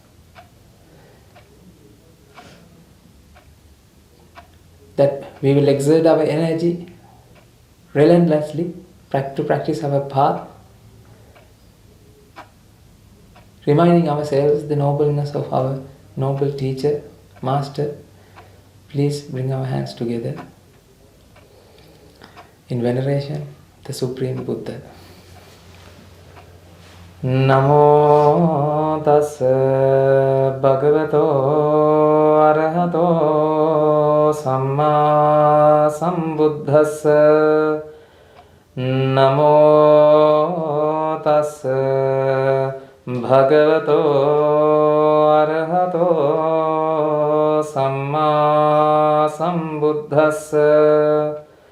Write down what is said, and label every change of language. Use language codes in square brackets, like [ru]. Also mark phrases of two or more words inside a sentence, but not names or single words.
[en] That we will exert our energy relentlessly to practice our path, reminding ourselves the nobleness of our noble teacher, master. Please bring our hands together in veneration, the Supreme Buddha. [pi] Namo tassa bhagavato arahato samma sambuddhassa. Namo tassa bhagavato arahato samma sambuddhassa.